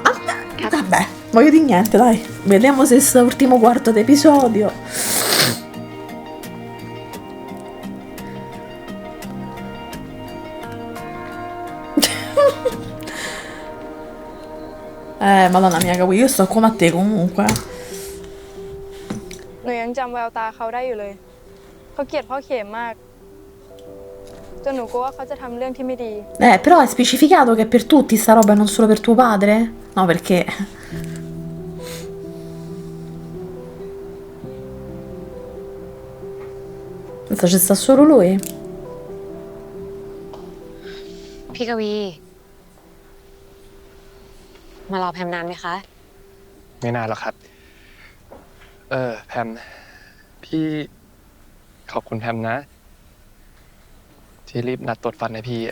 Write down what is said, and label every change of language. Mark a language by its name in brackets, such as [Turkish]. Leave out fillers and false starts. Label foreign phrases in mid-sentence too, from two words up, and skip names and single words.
[Italian] Vabbè, voglio di niente, dai. Vediamo se sto ultimo quarto d'episodio. Madonna mia, capo, io sto come a te comunque. [Thai] หนูยังจำแววตาเขาได้อยู่เลย เขาเกลียดพ่อเข็มมาก จนหนูกลัวว่าเขาจะทำเรื่องที่ไม่ดี [Italian] Però è specificato che è per tutti sta roba e non solo per tuo padre? No, perché... Pensa ci sta solo lui? [Thai] พี่กวี มารอแพมนานไหมคะ ไม่นานหรอกครับ แพม พี่ขอบคุณแพมนะ ที่รีบนัดตรวจฟันให้พี่อะ